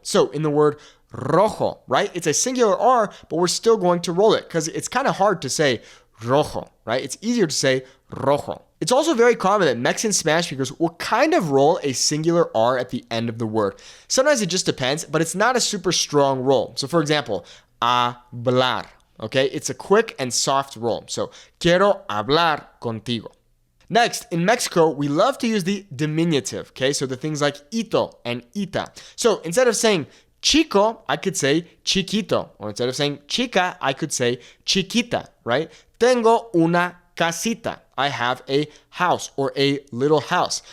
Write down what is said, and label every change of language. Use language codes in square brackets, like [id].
[en] So in the word rojo, right? It's a singular R, but we're still going to roll it because it's kind of hard to say rojo, right? It's easier to say rojo. It's also very common that Mexican Spanish speakers will kind of roll a singular R at the end of the word. Sometimes it just depends, but it's not a super strong roll. So for example, hablar, okay? It's a quick and soft roll. [es] So, quiero hablar contigo. [en] Next, in Mexico, we love to use the diminutive, okay? So the things like ito and ita. So instead of saying chico, I could say chiquito. Or instead of saying chica, I could say chiquita, right? [es] Tengo una casita. [en] I have a house or a little house.